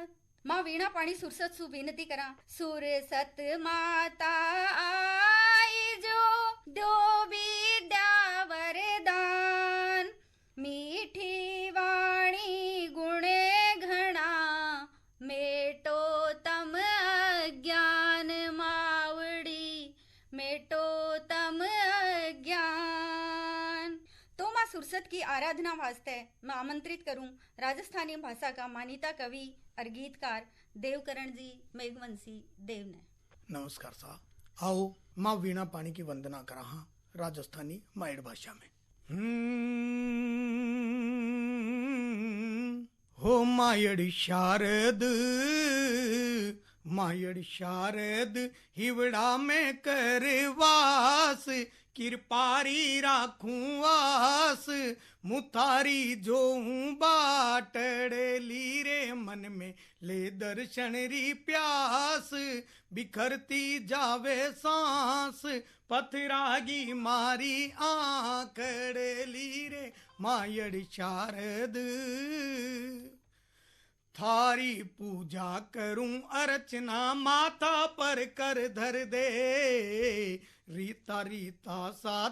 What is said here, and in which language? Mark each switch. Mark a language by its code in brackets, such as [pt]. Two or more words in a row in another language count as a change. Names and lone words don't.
[raj] माँ वीणा पाणी सुरसत सु विनती करा। सुरसत माता आई जो दो विद्या वरदान, मीठी वाणी गुणे घना मेटो तम अज्ञान मावड़ी मेटो तम अज्ञान। तो माँ सुरसत की आराधना वास्ते मैं आमंत्रित करूं राजस्थानी भाषा का मानिता कवि और गीतकार देवकरण जी मेघवंशी देव ने। नमस्कार साहब, आओ माँ वीणा पाणी की वंदना करा हाँ राजस्थानी मायड़ भाषा में। हो मायड़ शारद मायड़ शारद हिवड़ा में करवास, कृपारी राखूं आस, मुतारी जो बाटड़ लीरे मन में ले दर्शन री प्यास, बिखरती जावे सांस पथरागी मारी आंकड़ लीरे मायड़ शारद। थारी पूजा करूं अर्चना माथा पर कर धर दे, रीता रीता सा